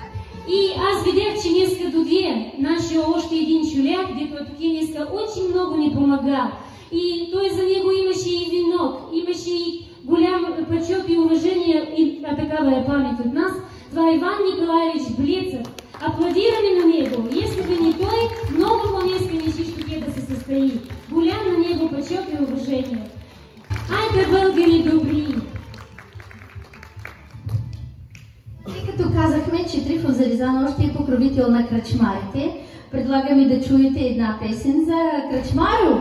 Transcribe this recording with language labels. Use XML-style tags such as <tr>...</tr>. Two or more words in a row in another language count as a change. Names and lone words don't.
<bg>И аз видях, че днеска дойде нашия още един човек, дето тук днеска</bg> <ru>очень много</ru> <bg>ни помага. И той за него имаше и винок, имаше и голям почет и уважение, и такава е памет от нас. Това е Иван Николаевич Блецов. Аплодираме на него.</bg> <ru>Если бы</ru> <bg>не той, много по-днеска нещи тук да се състои. Голям на него почет и уважение. Айде, българи добри! Тъй като казахме, че Трифон Зарезан още е покровител на кръчмарите, предлагаме да чуете една песен за кръчмаро.</bg>